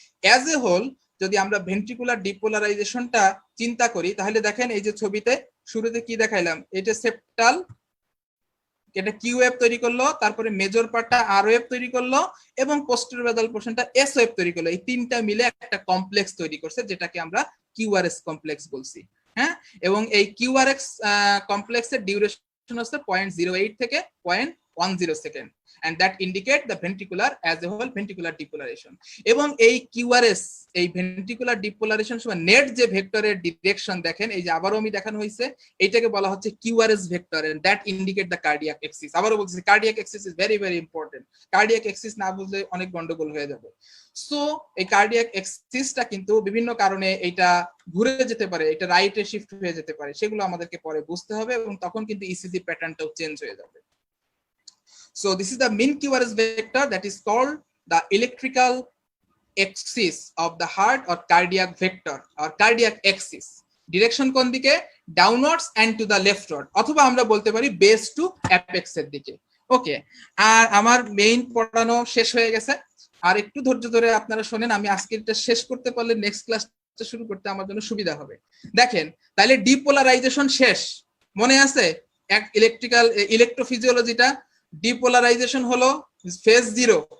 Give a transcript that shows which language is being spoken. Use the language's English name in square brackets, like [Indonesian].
[Bangla] As a whole যদি আমরা ventricular ডিপোলারাইজেশনটা চিন্তা করি তাহলে দেখেন এই যে ছবিতে শুরুতে কি দেখাইলাম, এটা সেপ্টাল, এটা কিউ ওয়েভ তৈরি করলো, তারপরে মেজর পার্টটা আর ওয়েভ তৈরি করলো, এবং পোস্টেরোবেজাল পোরশনটা এস ওয়েভ তৈরি করলো। এই তিনটা মিলে একটা কমপ্লেক্স তৈরি করছে যেটাকে আমরা কিউআরএস কমপ্লেক্স বলছি। হ্যাঁ, এবং এই কিউআরএক্স কমপ্লেক্সের ডিউরেশন হচ্ছে 0.08 থেকে 0.10 second, [English] and that indicate the ventricular as a whole ventricular depolarization. [Bangla] এবং এই কিউআরএস, এই ভেন্ট্রিকুলার ডিপোলারাইজেশন সময় নেট যে ভেক্টরের ডিরেকশন দেখেন, এই যে আবারও আমি দেখানো হয়েছে, এইটাকে বলা হচ্ছে QRS vector, [English] and that indicate the cardiac axis. [Bangla] আবারও বলছি [English] Cardiac axis is very very important. [Bangla] Cardiac Axis না বুঝলে অনেক গন্ডগোল হয়ে যাবে। সো এই কার্ডিয়াক অ্যাক্সিসটা কিন্তু বিভিন্ন কারণে এটা ঘুরে যেতে পারে, এটা রাইটে শিফট হয়ে যেতে পারে, সেগুলো আমাদেরকে পরে বুঝতে হবে, এবং তখন কিন্তু ইসিজি প্যাটার্নটাও চেঞ্জ হয়ে যাবে। [English] So this is the mean QRS vector that is called the electrical axis of the heart or cardiac vector or cardiac axis. Direction [Bangla] কোন দিকে? [English] Downwards and to the leftward, [Bangla] অথবা আমরা বলতে পারি [English] Base to apex এর দিকে। [Bangla] ওকে, আর আমার main পড়ানো শেষ হয়ে গেছে, আর একটু ধৈর্য ধরে আপনারা শোনেন, আমি আজকে এটা শেষ করতে পারলে নেক্সট ক্লাসটা শুরু করতে আমার জন্য সুবিধা হবে। দেখেন তাহলে ডিপোলারাইজেশন শেষ, মনে আছে এক ইলেকট্রিক্যাল ইলেকট্রোফিজিওলজিটা, ডিপোলারাইজেশন হলো ফেজ 0।